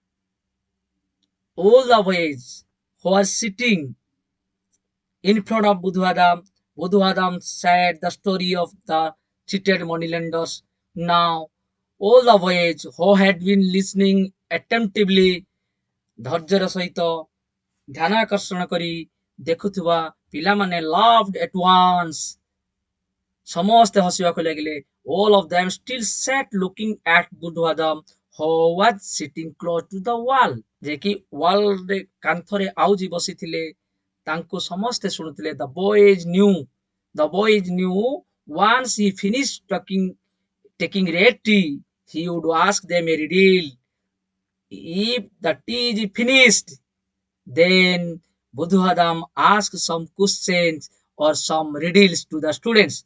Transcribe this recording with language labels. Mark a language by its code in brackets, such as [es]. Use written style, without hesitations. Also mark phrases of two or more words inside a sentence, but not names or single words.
[en] All the boys who are sitting in front of Buddha Adam. Buddha Adam said the story of the cheated moneylenders. Now all the boys who had been listening attentively [or] ଧୈର୍ଯ୍ୟର ସହିତ ଧ୍ୟାନ ଆକର୍ଷଣ କରି ଦେଖୁଥିବା ପିଲାମାନେ [en] loved at once. [or] ସମସ୍ତେ ହସିବାକୁ ଲାଗିଲେ. [en] All of them still sat looking at Buddhadam, who was sitting close to the wall. [or] ଯେ କି ୱାଲରେ କାନ୍ଥରେ ଆଉଜି ବସିଥିଲେ, ତାଙ୍କୁ ସମସ୍ତେ ଶୁଣୁଥିଲେ. [en] The boys knew once he finished taking red tea, he would ask them a riddle. If the tea is finished, then Buddhadam asked some questions or some riddles to the students.